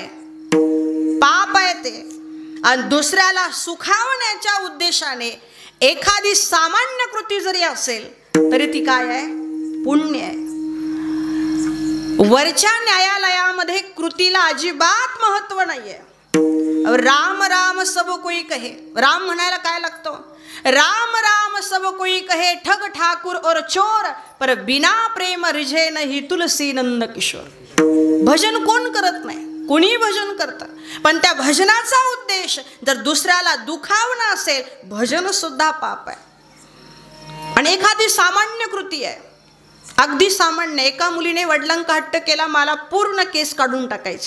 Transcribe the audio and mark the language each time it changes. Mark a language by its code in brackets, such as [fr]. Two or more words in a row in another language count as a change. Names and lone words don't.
[mr] पाप आहे ते. आणि दुसऱ्याला सुखावण्याच्या उद्देशाने एखादी सामान्य कृती जरी असेल तरी ती काय आहे? पुण्य आहे. वरच्या न्यायालयामध्ये कृतीला अजिबात महत्व नाहीये. [hi] राम राम सब कोई कहे. [mr] राम म्हणायला काय लागतो? [hi] राम राम सब कोई कहे ठग ठाकुर और चोर, पर बिना प्रेम रिझे नहीं तुलसी नंद किशोर. [mr] भजन कोण करत नाही? कोणी भजन करतं, पण त्या भजनाचा उद्देश जर दुसऱ्याला दुखावणं असेल, भजन सुद्धा पाप आहे. आणि एखादी सामान्य कृती आहे, अगदी सामान्य. एका मुलीने वडिलांका हट्ट केला, मला पूर्ण केस काढून टाकायचे.